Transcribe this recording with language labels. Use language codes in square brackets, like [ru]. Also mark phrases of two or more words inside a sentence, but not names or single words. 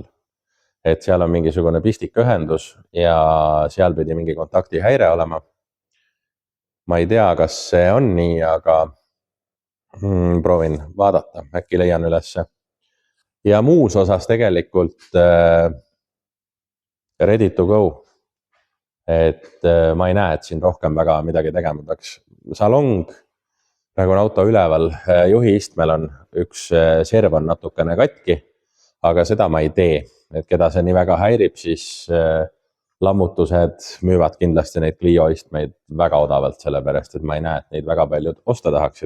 [et] Et seal on mingisugune pistikühendus ja seal pidi mingi kontaktihäire olema. Ma ei tea, kas see on nii, aga proovin vaadata, äkki leian ülesse. Ja muus osas tegelikult [en] ready to go. [et] Et ma ei näe, et siin rohkem väga midagi tegema peaks. Salong, praegu on auto üleval, juhiistmel on üks serv on natukene katki, aga seda ma ei tee. Et keda see nii väga häirib, siis lammutused müüvad kindlasti neid Clio istmeid väga odavalt, sellepärast, et ma ei näe, et neid väga paljud osta tahaksid.